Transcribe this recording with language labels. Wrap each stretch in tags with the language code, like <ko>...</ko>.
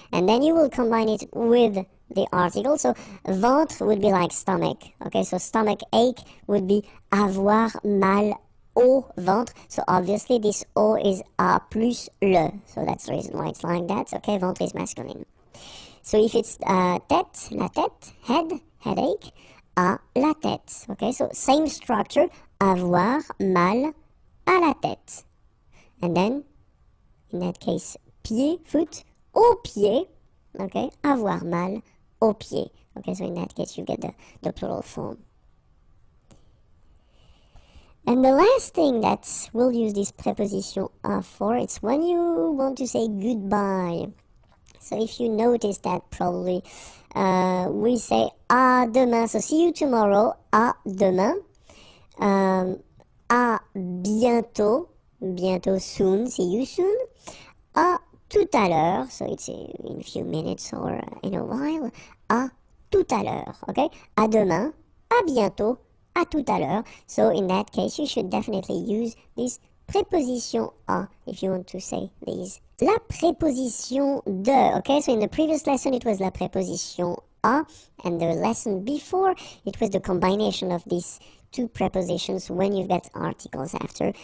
<en>And then you will combine it with the article. So ventre would be like stomach, okay? So stomach ache would be</en> <fr>avoir mal au ventre.</fr> <en>So obviously this O is A plus le. So that's the reason why it's like that, okay? Ventre is masculine. So if it's tête, la tête, head, headache,</en> <fr>à la tête.</fr> <en>Okay, so same structure,</en> <fr>avoir mal à la tête.</fr> <en>And then, in that case, pied, foot,</en> <fr>au pied.</fr> <en>Okay,</en> <fr>avoir mal au pied.</fr> <en>Okay, so in that case, you get the plural form. And the last thing that we'll use this preposition a for, it's when you want to say goodbye. So if you notice that, probably we say</en> <fr>à demain.</fr> <en>So see you tomorrow,</en> <fr>à demain. À bientôt, bientôt</fr> <en>soon, see you soon.</en> <fr>À tout à l'heure,</fr> <en>so it's in a few minutes or in a while.</en> <fr>À tout à l'heure, okay? À demain, à bientôt, à tout à l'heure.</fr> <en>So in that case, you should definitely use this preposition a if you want to say these.</en> <fr>La préposition de,</fr> <en>okay, so in the previous lesson it was</en> <fr>la préposition a,</fr> <en>and the lesson before it was the combination of these two prepositions when you've got articles after.</en>